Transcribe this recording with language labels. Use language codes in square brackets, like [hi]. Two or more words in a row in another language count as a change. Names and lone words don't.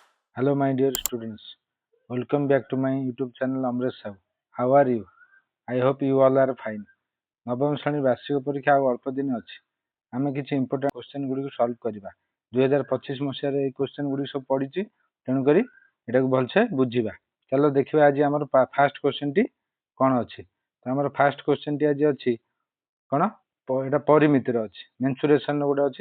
[en] Hello, my dear students. Welcome back to my YouTube channel Amresh Sahu. How are you? I hope you all are fine. [or] ନବମ ଶ୍ରେଣୀ ବାର୍ଷିକ ପରୀକ୍ଷା ଆଉ ଅଳ୍ପ ଦିନ ଅଛି। ଆମେ କିଛି [en] important question [or] ଗୁଡ଼ିକୁ ସଲ୍ଭ କରିବା। 2025 ମସିହାରେ ଏଇ କ୍ୱେଶ୍ଚନ୍ ଗୁଡ଼ିକ ସବୁ ପଡ଼ିଛି, ତେଣୁକରି ଏଟାକୁ ଭଲସେ ବୁଝିବା। ଚାଲ ଦେଖିବା ଆଜି ଆମର ଫାଷ୍ଟ କ୍ୱେଶ୍ଚନ୍ଟି କ'ଣ ଅଛି। ତ ଆମର ଫାଷ୍ଟ କ୍ୱେଶ୍ଚନ୍ଟି ଆଜି ଅଛି କ'ଣ, ଏଇଟା ପରିମିତିର ଅଛି, ମେନ୍ସୁରେସନ୍ର ଗୋଟେ ଅଛି।